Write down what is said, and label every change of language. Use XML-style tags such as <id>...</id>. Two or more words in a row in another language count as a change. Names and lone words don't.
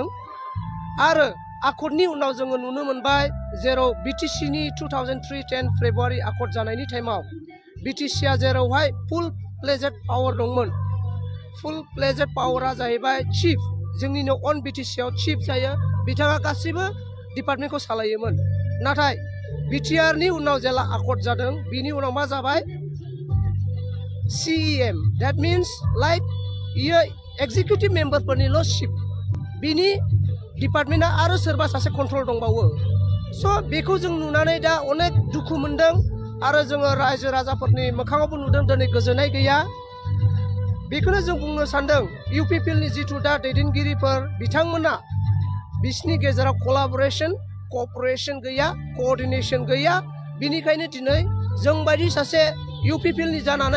<brx>आरो आकर्डनि उनाव जोङो नुनो मोनबाय जेराव BTCनि 2003-10 फेब्रुवारि आकर्ड जानायनि टाइमाव BTCआ जेरावहाय</brx> <en>full fledged power</en> <brx>दंमोन</brx> <en>full fledged power</en> <brx>जाहैबाय चिफ जोंनिनो अन BTCआव चिफ जायो बिथाङा गासिबो डिपार्टमेन्टखौ सालायोमोन नाथाय BTRनि उनाव जेला आकर्ड जादों बिनि उनाव मा जाबाय</brx> <en>CEM that means like executive members'</en> <brx>चिफ बिनि डिपार्टमेन्टआ आरो सोरबा सासे कन्ट्रल दंबावो स' बेखौ जों नुनानै दा अनेक दुखु मोनदों आरो जोङो रायजो राजाफोरनि मोखाङावबो नुदों दिनै गोजोननाय गैया। बेखौनो जों बुंनो सानदों UPPLनि जिथु दा दैदेनगिरिफोर बिथांमोना बिसिनि गेजेराव</brx> <en>collaboration cooperation</en> <brx>गैया कअर्डिनेसन गैया बिनिखायनो दिनै जोंबायदि सासे UPPLनि जानानै</brx>